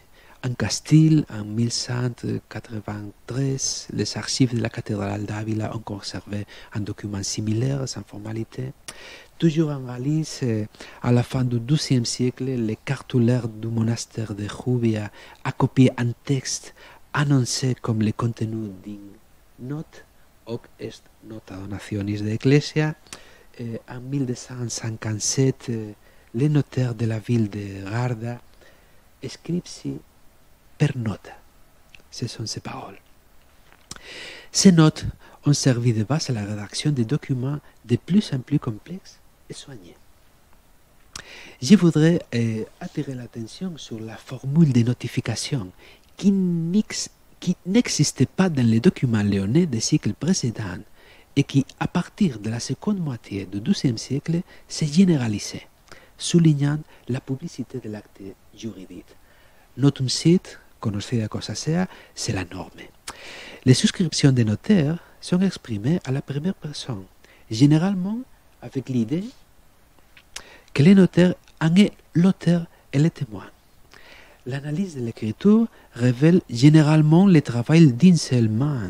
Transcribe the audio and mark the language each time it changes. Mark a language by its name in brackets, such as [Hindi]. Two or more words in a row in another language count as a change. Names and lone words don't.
[French] En Castille, en 1193, les archives de la cathédrale d'Ávila ont conservé un document similaire, sans formalité. Toujours en Galice, à la fin du XIIe siècle, le cartulaire du monastère de Jubia a copié un texte annoncé comme le contenu d'une note, [Latin] hoc est nota donationis de Ecclesia. [French] En 1257, le notaire de la ville de Garda [Latin] scripsi per nota. [French] Ce sont ces paroles. Ces notes ont servi de base à la rédaction des documents de plus en plus complexes et soignés. Je voudrais attirer l'attention sur la formule de notification qui n'existait pas dans les documents léonais des siècles précédents et qui, à partir de la seconde moitié du XIIe siècle, s'est généralisée, soulignant la publicité de l'acte juridique. [Latin] Notum sit, [Spanish] conocida cosa sea, [French] c'est la norme. Les souscriptions des notaires sont exprimées à la première personne, généralement avec l'idée que le notaire en est l'auteur et le témoin. L'analyse de l'écriture révèle généralement le travail d'une seule main.